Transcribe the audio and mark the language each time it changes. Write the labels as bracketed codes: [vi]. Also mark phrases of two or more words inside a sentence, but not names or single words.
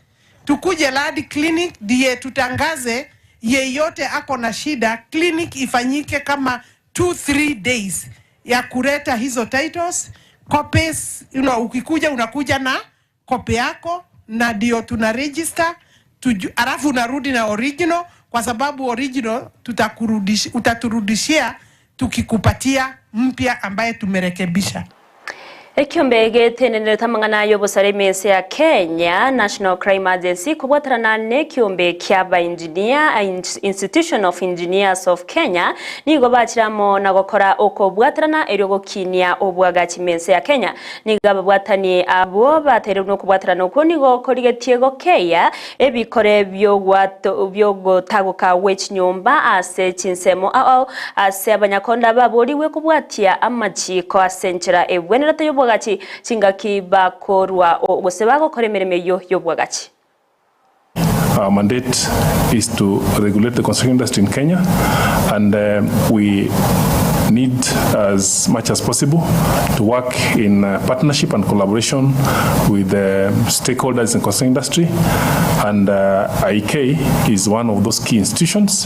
[sw] Tukuje [en] land clinic [sw] ndiye tutangaze yeyote ako na shida, clinic ifanyike kama [en] 2-3 days [sw] ya kuleta hizo [en] titles, copies, [sw] ukikuja unakuja na copy yako na ndio tuna register, alafu unarudi na original kwa sababu original utaturudishia tukikupatia mpya ambaye tumerekebisha. [guz] Ekyombe tenenere tamangana yobosare mese ya Kenya National Crime Agency kubwatarana ne kyombe kyaba engineer Institution of Engineers of Kenya nigo bachiramo nagokora uko bwatarana eryogo kinia obwagachi mese ya Kenya niga bwatani abo batere no kubwatarana uko nigo korigetiego keya ebikore byo taguka wechnyomba ase Chinsemo ao ase abanyakonda baboriwe kubwatia amachiko asenchera ebwenera toyo gachi chingaki bakorwa obosebako koremereme yo yobwagachi. [en] Our mandate is to regulate the construction industry in Kenya, and we need as much as possible to work in partnership and collaboration with stakeholders in the construction industry, and IK is one of those key institutions.